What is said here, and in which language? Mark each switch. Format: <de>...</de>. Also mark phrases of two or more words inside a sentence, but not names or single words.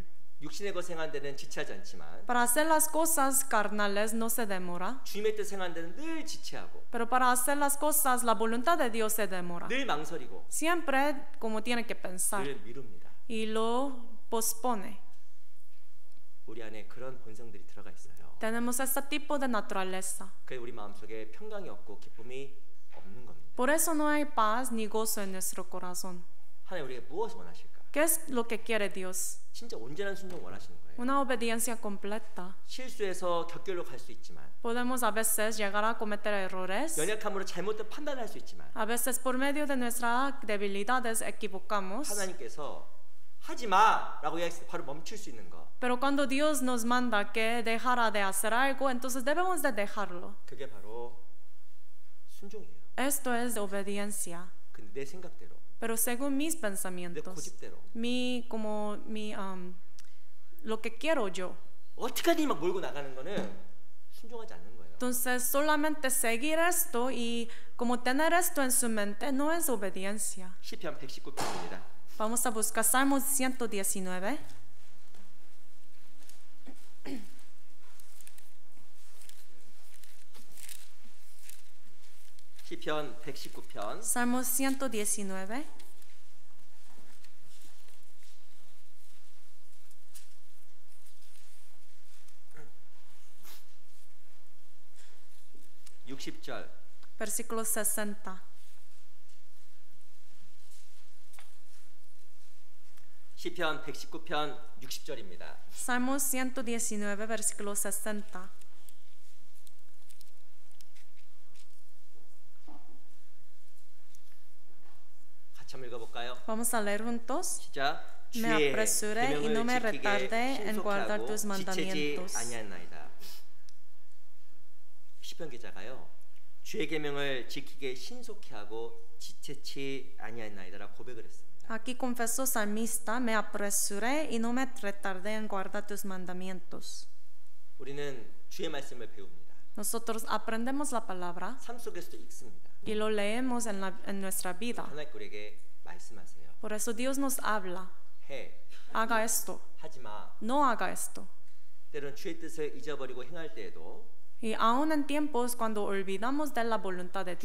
<ko>육신의 것 행한 데는 지체하지 않지만</ko> <es>Para hacer las cosas carnales no se demora,</es> <ko>주님의 뜻 행한 데는 늘 지체하고</ko> <es>pero para hacer las cosas la voluntad de Dios se demora.</es> <ko>늘 망설이고</ko> <es>Siempre como tiene que pensar</es> <ko>늘 미룹니다.</ko> <es>y lo pospone.</es> <ko>우리 안에 그런 본성들이 들어가 있어요.</ko> <es>Tenemos este tipo de naturaleza.</es> <ko>그래서 우리 마음속에 평강이 없고 기쁨이 없는 겁니다.</ko> <es>Por eso no hay paz ni gozo en nuestro corazón.</es> <ko>하나님 우리에게 무엇을 원하실까?</ko> <es>¿Qué es lo que quiere Dios?</es> <ko>진짜 온전한 순종 원하시는 거예요.</ko> <es>Una obediencia completa.</es> <ko>실수해서 격결로 갈 수 있지만,</ko> <es>Podemos a veces llegar a cometer errores.</es> <ko>연약함으로 잘못된 판단을 할 수 있지만,</ko> <es>A veces por medio de nuestras debilidades equivocamos.</es> <ko>하나님께서 하지 마라고 이야기했을 때 바로 멈출 수 있는 거,</ko> <es>Pero cuando Dios nos manda que dejara de hacer algo, entonces debemos de dejarlo.</es> <ko>그게 바로 순종이에요.</ko> <es>Esto es obediencia.</es> <ko>근데 내 생각대로,</ko> <es>Pero según mis</es> <ko>내</ko> <es>pensamientos,</es> <ko>고집대로</ko> <es>lo que quiero yo.</es> <ko>어떻게든 막 몰고 나가는 거는 순종하지 않는 거예요.</ko> <es>Entonces solamente seguir esto y como tener esto en su mente no es obediencia.</es> <ko>시편 119편입니다.</ko> <es>Vamos a buscar Salmos 119.</es> <ko>시편 119편</ko> <es>Salmos 119.</es> <ko>60절.</ko> <es>Versículo 60.</es> <ko>시편 119편 60절입니다.</ko> <es>Salmos 119, versículo 60.</es> <ko>같이 한번 읽어볼까요?</ko> <es>Vamos a leer juntos.</es> <ko>시작.</ko> <es>Me</es> <ko>주의</ko> <es>apresuré y no me</es> <ko>계명을</ko> <es>retardé</es> <ko>지키게</ko> <es>en guardar</es> <ko>신속하고</ko> <es>tus</es> <ko>지체지</ko> <es>mandamientos.</es> <ko>아니하나이다. 시편 기자가요, 주의 계명을 지키게 신속히 하고 지체치 아니하나이다라고 고백을 했습니다.</ko> <es>Aquí confesó salmista, me apresuré y no me retardé en guardar tus mandamientos.</es> <ko>우리는 주의 말씀을 배웁니다.</ko> <es>Nosotros aprendemos la palabra</es> <ko>삶 속에서도 읽습니다.</ko> <es>y lo leemos en nuestra vida.</es> <ko>하나님 우리에게 말씀하세요.</ko> <es>Por eso Dios nos habla.</es> <ko>해,</ko> <es>Haga esto,</es> <ko>하지 마.</ko> <es>no haga esto.</es> <ko>때로는 주의 뜻을 잊어버리고 행할 때에도</ko> <es>Y aún en tiempos cuando olvidamos de la voluntad de</es>